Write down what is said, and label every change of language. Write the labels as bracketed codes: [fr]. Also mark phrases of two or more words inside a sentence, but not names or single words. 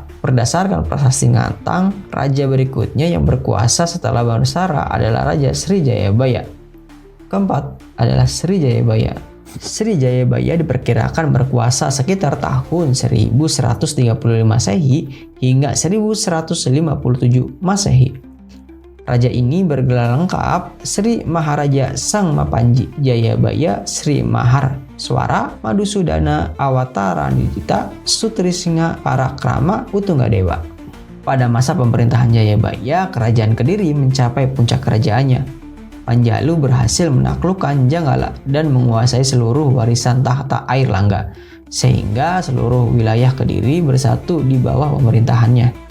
[id] Berdasarkan Prasasti Ngantang, raja berikutnya yang berkuasa setelah Bhamaswara adalah Raja Sri Jayabaya. Keempat adalah Sri Jayabaya. Sri Jayabaya diperkirakan berkuasa sekitar tahun 1135 Masehi hingga 1157 Masehi. Raja ini bergelar lengkap Sri Maharaja Sang Mapanji Jayabaya Sri Mahar Swara Madusudana Awataranidita Sutrisingha Parakrama Utunggadewa. Pada masa pemerintahan Jayabaya, Kerajaan Kediri mencapai puncak kerajaannya. Panjalu berhasil menaklukkan Janggala dan menguasai seluruh warisan tahta Air Langga, sehingga seluruh wilayah Kediri bersatu di bawah pemerintahannya.